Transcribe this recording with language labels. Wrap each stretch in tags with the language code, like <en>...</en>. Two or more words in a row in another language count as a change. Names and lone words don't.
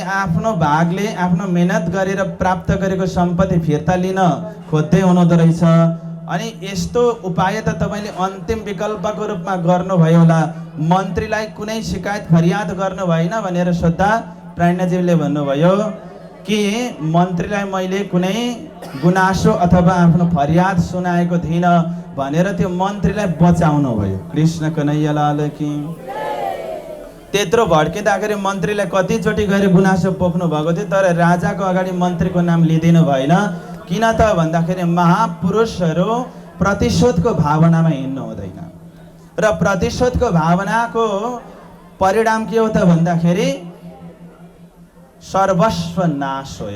<ne>आफ्नो भागले आफ्नो मेहनत गरेर प्राप्त गरेको सम्पत्ति फिर्ता लिन खोज्दै हुनुहुँदो रहेछ, अनि यस्तो उपाय त तपाईँले अन्तिम विकल्पको रूपमा गर्नुभयो होला, मन्त्रीलाई कुनै शिकायत फरियाद गर्नु भएन भनेर सोद्धा प्राज्ञाजीले भन्नुभयो कि मन्त्रीलाई मैले कुनै गुनासो अथवा आफ्नो फरियाद सुनाएको थिइनँ भनेर त्यो मन्त्रीलाई बचाउनु भयो।</ne> <hi>कृष्ण कन्हैया लाल की।</hi> <ne>त्यत्रो भड्किँदाखेरि मन्त्रीलाई कतिचोटि गएर गुनासो पोख्नु भएको थियो, तर राजाको अगाडि मन्त्रीको नाम लिदिनु भएन। किन त भन्दाखेरि महापुरुषहरू प्रतिशोधको भावनामा हिँड्नु हुँदैन र प्रतिशोधको भावनाको परिणाम के हो त भन्दाखेरि सर्वस्व नाश हो।</ne>